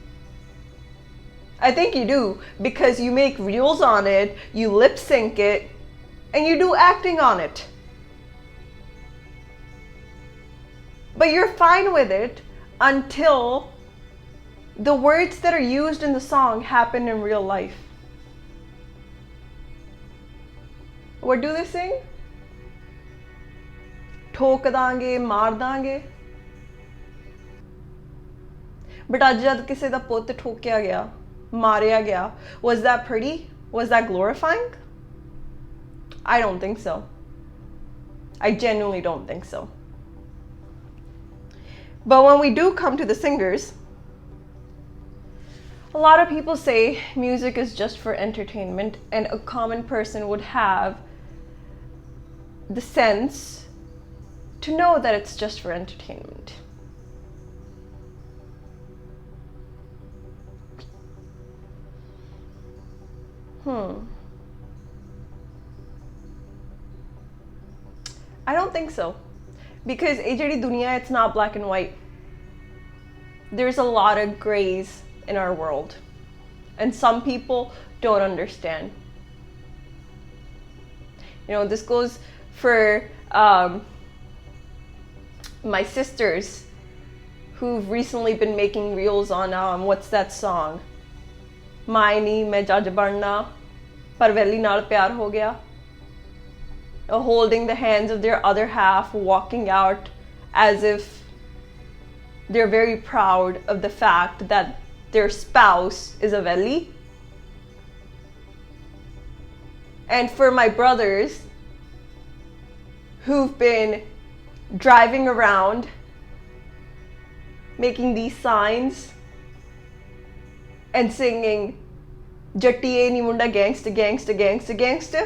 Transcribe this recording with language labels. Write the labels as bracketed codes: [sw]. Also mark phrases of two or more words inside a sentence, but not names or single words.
[en] I think you do, because you make reels on it, you lip sync it, and you do acting on it. But you're fine with it until the words that are used in the song happen in real life. What do they sing? [pa] ਠੋਕ ਦਾਂਗੇ, ਮਾਰ ਦਾਂਗੇ. But ਅੱਜ ਜਦ ਕਿਸੇ ਦਾ ਪੁੱਤ ਠੋਕਿਆ ਗਿਆ, ਮਾਰਿਆ ਗਿਆ, [en] was that pretty? Was that glorifying? I don't think so. I genuinely don't think so. But when we do come to the singers, a lot of people say music is just for entertainment, and a common person would have the sense to know that it's just for entertainment. I don't think so. [pa] Because ਇਹ ਜਿਹੜੀ ਦੁਨੀਆ, [en] it's not black and white. There's a lot of grays in our world. And some people don't understand. You know, this goes for my sisters who've recently been making reels on what's that song? [pa] ਮੈਂ ਨਹੀਂ ਮੈਂ ਜੱਜ ਬਣਨਾ ਪਰ ਵੈਲੀ ਨਾਲ ਪਿਆਰ ਹੋ ਗਿਆ. [en] Holding the hands of their other half, walking out as if they're very proud of the fact that their spouse is a veli. And for my brothers who've been driving around making these signs and singing [pa] ਜੱਟੀਏ ਨੀ ਮੁੰਡਾ [en] gangsta gangsta gangsta gangsta.